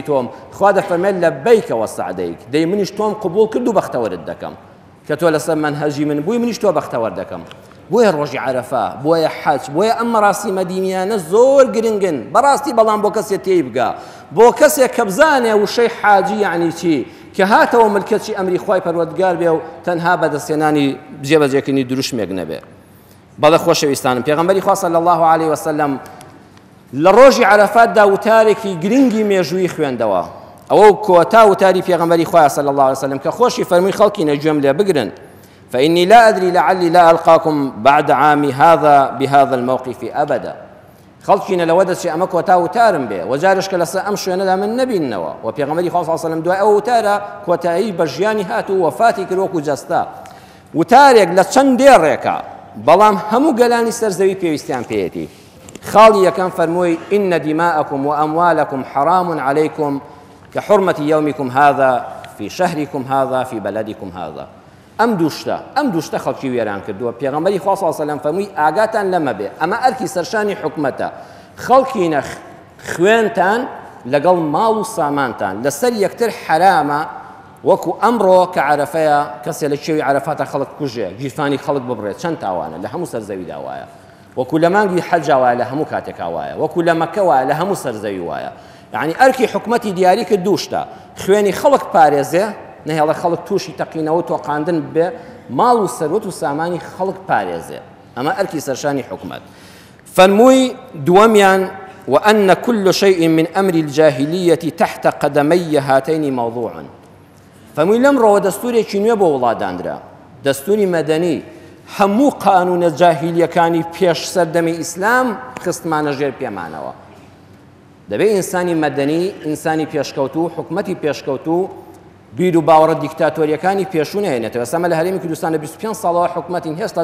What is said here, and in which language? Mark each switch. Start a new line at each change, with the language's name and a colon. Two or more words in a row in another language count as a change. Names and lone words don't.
Central Kurdish: تۆم خوا دەفەرمێت
Arabic: لەبەیک وەسەعدەیک
Central Kurdish: دەی منیش تۆم قبول کرد و بەختەوەرت دەکەم کە تۆ لەسەر منهەجی من بووی منیش تۆ بەختەوەر دەکەم بۆیە ڕۆژی عەرەفە بۆیە حەج بۆیە ئەم مەراسیمە دینیانە زۆر گرنگن بەڕاستی بەڵام بۆ کەسێک تێی بگا بۆ کەسێک کە بزانێ وشەی حاجی یعنی چی کە هاتەوە ملکەتی ئەمری خوای پەروەردگار بێ و تەنها بەدەستێنانی جێبەجێکردنی دروشمێک نەبێ بەڵێ خۆشەویستانم پێغەمبەری خوا
Arabic: صلی الله علیه وسلم
Central Kurdish: لە ڕۆژی عەرەفاتدا وتارێکی گرنگی مێژووی خوێندەوە ئەوە کۆتا وتاری پێغەمبەری خوا
Arabic: صلی الله علیه وسلم
Central Kurdish: کە خۆشی فەرمووی خەڵکی نەگوێم لێ بگرن
Arabic: فإني لا أدري لعلي لا ألقاكم بعد عامي هذا بهذا الموقف أبدا
Central Kurdish: خەڵکینە لەوە دەچێ ئەمە کۆتا وتارم بێ وەجارش کە لەسەر ئەم شوێنەدا من نەبینەوە و پێغەمبەری خوا
Arabic: صلی الله علیه وسلم
Central Kurdish: دوای ئەو وتارە کۆتایی بە ژیانی هات و وەفاتی کرد وەکو جەستا وتارێک لە چەند دێڕێکە بەڵام هەموو گەلانی سەرزەوی پێویستیان پێیەتی خاڵی یەکەم فەرمووی
Arabic: إن دماءكم وأموالكم حرام عليكم كحرمة يومكم هذا في شهركم هذا في بلدكم هذا
Central Kurdish: ئەم دووشتە خەڵکی وێران کردووە پێغەمبەری خوا
Arabic: صلی الله علیه وسلم
Central Kurdish: فەرمووی ئاگاتان لەمە بێ ئەمە ئەرکی سەرشانی حکومەتە خەڵکینە خوێنتان لەگەڵ ماڵ و سامانتان لەسەر یەکتر حرامە وەکو ئەمڕۆ کە عەرەفەیە کەسێ لە شێوی عەرەفاتە خەڵک کوژێ گیرفانی خەڵک ببڕێت چەند تاوانە لە هەموو سەرزەویدا وایە وەکو لە مانگی حەجا وایە لە هەموو کاتێکا وایە وەکو لە مەکە وایە لە هەموو سەرزەوی وایە یعنی ئەرکی حکومەتی دیاری کرد دووشتە خوێنی خەڵک پارێزێ نهێڵە خەڵک تووشی تەقینەوە تۆقاندن بێ ماڵ و سەروەت و سامانی خەڵک پارێزێ ئەمە ئەرکی سەرشانی حکومەت فەرمووی دووەمیان
Arabic: وأن كل شيء من أمر الجاهلية تحت قدمي هاتين موضوع
Central Kurdish: فەرمووی لەم ڕۆوە دەستورێکی نوێ بۆ وڵاتدانرا دەستوری مەدەنی هەموو قانونە جاهیلیەکانی پێش سەردەمی ئیسلام خستمانە ژێر پێمانەوە دەبێت ئینسانی مەدەنی ئینسانی پێشکەوتوو حکومەتی پێشکەوتوو بیر و باوەڕە دیکتاتۆریەکانی پێشوو نهێنێتەوە ئێستا لە هەرێمی کوردستان لە 25 ساڵەوە حکومەتین هێشتا